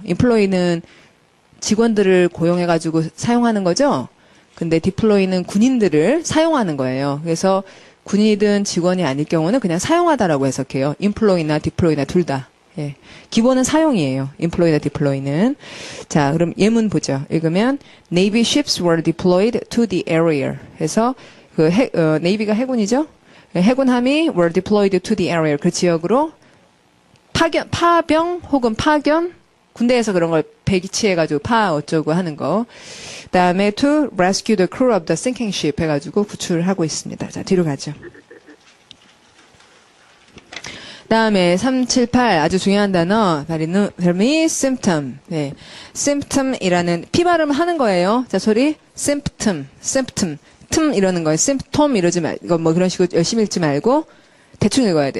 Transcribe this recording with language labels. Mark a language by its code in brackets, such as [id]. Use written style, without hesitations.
[ko] employee는 직원들을 고용해가지고 사용하는 거죠. 근데 deploy는 군인들을 사용하는 거예요. 그래서 군이든 직원이 아닐 경우는 그냥 사용하다라고 해석해요. employee나 deploy나 둘 다. 예. 기본은 사용이에요. employ나 deploy는. 자, 그럼 예문 보죠. 읽으면 [en] Navy ships were deployed to the area. [ko] 해서 그 Navy가 해군이죠. 해군함이 [en] were deployed to the area. [ko] 그 지역으로 파병 혹은 파견 군대에서 그런 걸 배치해가지고 어쩌고 하는 거. 그다음에 [en] to rescue the crew of the sinking ship [ko] 해가지고 구출하고 있습니다. 자, 뒤로 가죠. 다음에 378 아주 중요한 단어 발음이 symptom. 네. symptom이라는 피 발음을 하는 거예요. 자, 소리 symptom. 틈 이러는 거예요. symptom 이러지 말고 뭐 그런 식으로 열심히 읽지 말고 대충 읽어야 돼.